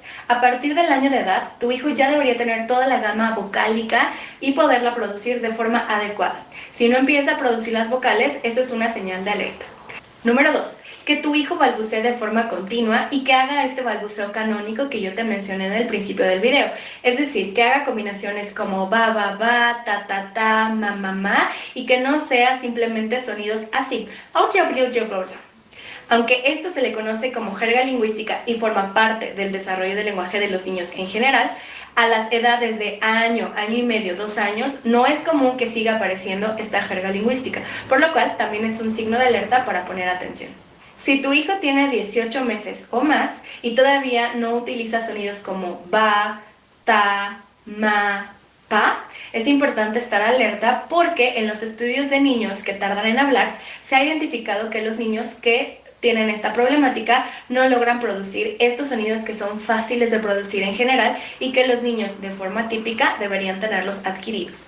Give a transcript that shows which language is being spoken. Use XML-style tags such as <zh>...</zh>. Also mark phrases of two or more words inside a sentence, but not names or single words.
<es>A partir del año de edad, tu hijo ya debería tener toda la gama vocálica y poderla producir de forma adecuada. Si no empieza a producir las vocales, eso es una señal de alerta. Número 2. Que tu hijo balbucee de forma continua y que haga este balbuceo canónico que yo te mencioné en el principio del video. Es decir, que haga combinaciones como ba, ba, ba, ta, ma, ma, y que no sea simplemente sonidos así. Aunque esto se le conoce como jerga lingüística y forma parte del desarrollo del lenguaje de los niños en general, a las edades de año, año y medio, 2 años, no es común que siga apareciendo esta jerga lingüística, por lo cual también es un signo de alerta para poner atención. Si tu hijo tiene 18 meses o más y todavía no utiliza sonidos como ba, ta, ma, pa, es importante estar alerta porque en los estudios de niños que tardan en hablar se ha identificado que los niños que tienen esta problemática no logran producir estos sonidos que son fáciles de producir en general y que los niños de forma típica deberían tenerlos adquiridos.</es>